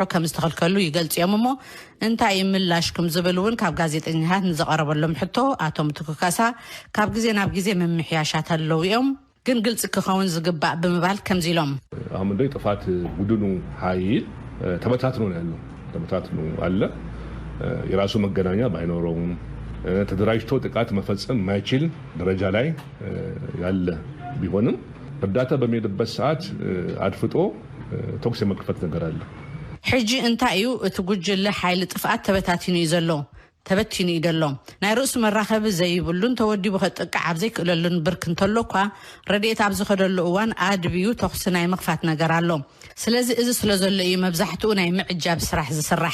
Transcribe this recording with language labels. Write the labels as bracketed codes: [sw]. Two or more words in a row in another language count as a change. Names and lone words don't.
[ti] ከም ዝተኸልከሉ ይገልጽዮም እሞ እንታይ ምላሽኩም ዝብል እውን ካብ ጋዜጠኛታት ንዘቐረበሎም ሕቶ አቶ ምትኩ ካሳ ካብ ግዜ ናብ ግዜ መምሕያሻት ኣለዉ እዮም ግን ግልጽ ክኸውን ዝግባእ ብምባል ከምዚሎም [am] አሁን እንደ ጥፋት ቡድኑ ኃይል ተበታትኖ ነው ያለው ተበታትኖ አለ የራሱ መገናኛ ባይኖረውም ተደራጅቶ ጥቃት መፈጸም ማይችል ደረጃ ላይ ያለ ቢሆንም እርዳታ በሚሄድበት ሰዓት አድፍጦ ቶክስ የመክፈት ነገር አለ [ti] ሕጂ እንታዩ እትጉጅለ ኃይል ጥፋት ተበታቲኑ ይዘሎ ተበቲኑ ይደሎም ናይ ርእሱ መራኸብ ዘይብሉን ተወዲቡ ከጥቃዕ ኣብ ዘይክእለሉን ብርክ እንተሎኳ ረድኤት ኣብ ዝኸደሉ እዋን ኣድብዩ ተኽሲ ናይ መኽፋት ነገር ኣሎ ስለዚ እዚ ስለዘሎ እዩ መብዛሕትኡ ናይ ምዕጃብ ስራሕ ዝስራሕ